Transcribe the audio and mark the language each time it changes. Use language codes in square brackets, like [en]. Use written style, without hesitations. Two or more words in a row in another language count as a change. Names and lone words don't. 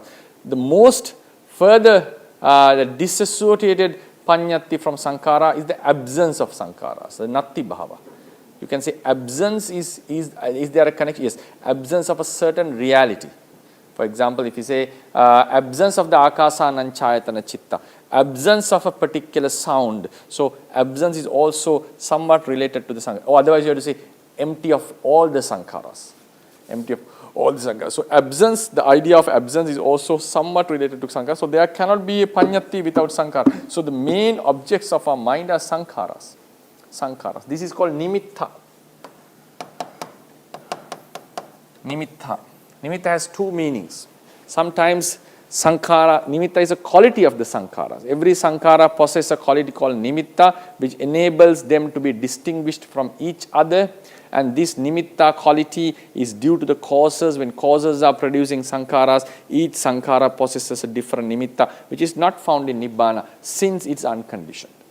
[en] The most further the disassociated panyati from sankhara is the absence of sankharas, the [pi] natti bhava. [en] You can say absence is there a connection? Yes, absence of a certain reality. For example, if you say absence of the [pi] akasana chayatana chitta, [en] absence of a particular sound. So absence is also somewhat related to the sankhara. Or otherwise you have to say empty of all the sankharas. So absence, the idea of absence is also somewhat related to sankhara. So there cannot be a panyati without sankhara. So the main objects of our mind are sankharas. This is called nimitta. Nimitta has two meanings. Sometimes sankhara, nimitta is a quality of the sankharas. Every sankhara possesses a quality called nimitta, which enables them to be distinguished from each other. And this nimitta quality is due to the causes. When causes are producing sankharas, each sankhara possesses a different nimitta, which is not found in nibbana since it's unconditioned.